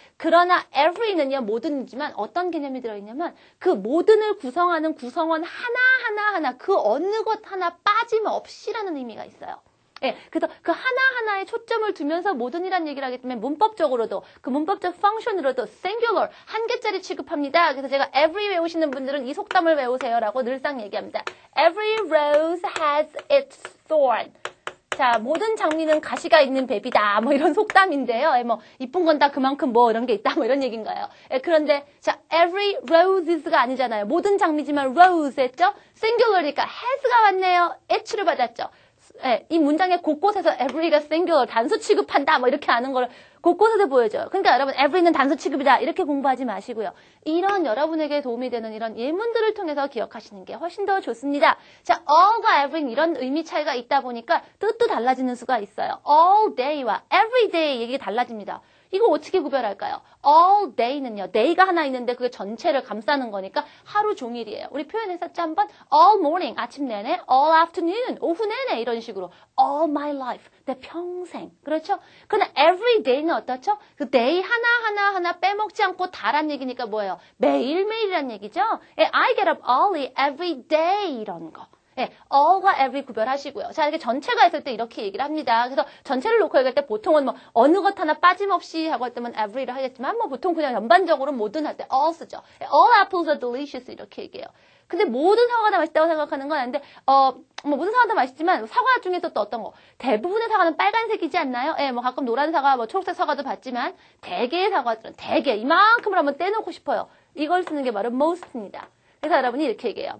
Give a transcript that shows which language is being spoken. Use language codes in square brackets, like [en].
[ko] 그러나 every는요 모든이지만 어떤 개념이 들어있냐면 그 모든을 구성하는 구성원 하나 그 어느 것 하나 빠짐없이라는 의미가 있어요. 예, 그래서 그 하나하나에 초점을 두면서 모든이라는 얘기를 하기 때문에 문법적으로도 그 문법적 펑션으로도 singular 한 개짜리 취급합니다. 그래서 제가 every 외우시는 분들은 이 속담을 외우세요라고 늘상 얘기합니다. [en] Every rose has its thorn. [ko] 자, 모든 장미는 가시가 있는 뱀이다. 뭐 이런 속담인데요. 예, 뭐 이쁜 건 다 그만큼 뭐 이런 게 있다. 뭐 이런 얘기인가요? 예, 그런데 자, every roses가 아니잖아요. 모든 장미지만 rose 했죠? singular이니까 has가 왔네요. h를 받았죠. 예, 이 문장의 곳곳에서 every가 singular, 단수 취급한다, 뭐 이렇게 하는 걸 곳곳에서 보여줘요. 그러니까 여러분, every는 단수 취급이다, 이렇게 공부하지 마시고요. 이런 여러분에게 도움이 되는 이런 예문들을 통해서 기억하시는 게 훨씬 더 좋습니다. 자, all과 every 이런 의미 차이가 있다 보니까 뜻도 달라지는 수가 있어요. all day와 every day 얘기가 달라집니다. 이거 어떻게 구별할까요? all day는요. day가 하나 있는데 그게 전체를 감싸는 거니까 하루 종일이에요. 우리 표현했었죠 한번? [en] all morning, [ko] 아침 내내, [en] all afternoon, [ko] 오후 내내 이런 식으로 [en] all my life, [ko] 내 평생. 그렇죠? 그러나 every day는 어떻죠? 그 day 하나 빼먹지 않고 다란 얘기니까 뭐예요? 매일매일이란 얘기죠? [en] I get up early every day [ko] 이런 거. 예, all과 every 구별하시고요. 자, 이렇게 전체가 있을 때 이렇게 얘기를 합니다. 그래서 전체를 놓고 얘기할 때 보통은 뭐 어느 것 하나 빠짐없이 하고 할 때면 every를 하겠지만 뭐 보통 그냥 전반적으로 모든 할 때 all 쓰죠. [en] All apples are delicious [ko] 이렇게 얘기해요. 근데 모든 사과가 다 맛있다고 생각하는 건 아닌데 뭐 모든 사과가 다 맛있지만 사과 중에서 또 어떤 거 대부분의 사과는 빨간색이지 않나요? 예, 뭐 가끔 노란 사과, 뭐 초록색 사과도 봤지만 대개의 사과들은 대개 이만큼을 한번 떼놓고 싶어요. 이걸 쓰는 게 바로 most입니다. 그래서 여러분이 이렇게 얘기해요.